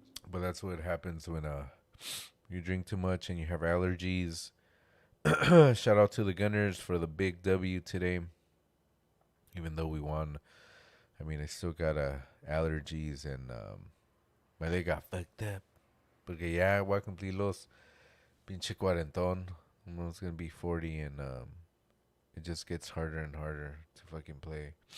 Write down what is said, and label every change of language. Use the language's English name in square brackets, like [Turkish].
[English] But that's what happens when you drink too much and you have allergies. Shout out to the Gunners for the big W today. Even though we won, I mean, I still got allergies and my leg got fucked up. [Spanish] Porque ya voy a cumplir los pinche cuarentón. [English] It's gonna be 40 and it just gets harder and harder to fucking play.